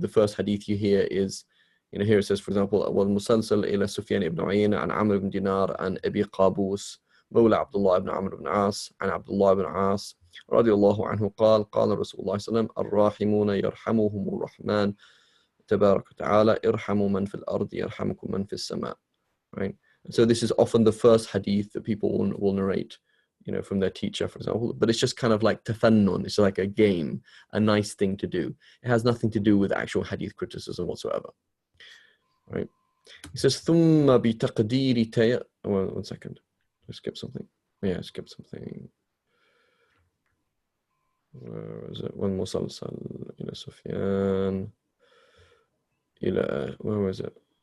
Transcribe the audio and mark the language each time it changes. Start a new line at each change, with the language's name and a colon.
English: The first hadith you hear is, here it says, for example,
Arabic: وَالْمُسَلْسَلْ إِلَى سُفْيَانِ ibn عُيَيْنَةَ عن عمرو بن دينار عن أبي قابوس مولى عبد الله بن عمرو بن عاص عن عبد الله بن عاص رضي الله عنه قال قال رسول الله صلى الله عليه وسلم الراحمون يرحمهم الرحمن تبارك وتعالى ارحموا من في الأرض يرحمكم من في السماء.
English: Right? So this is often the first hadith that people will narrate, from their teacher, for example, but it's just kind of like tafannun. It's like a game, a nice thing to do. It has nothing to do with actual hadith criticism whatsoever. Right? He says
Arabic: ثم بتقدير
English: one second. I skipped something. Yeah, I skipped something. Where is it?
Arabic: والمسلسل إلى سفيان إلى
English: where was it?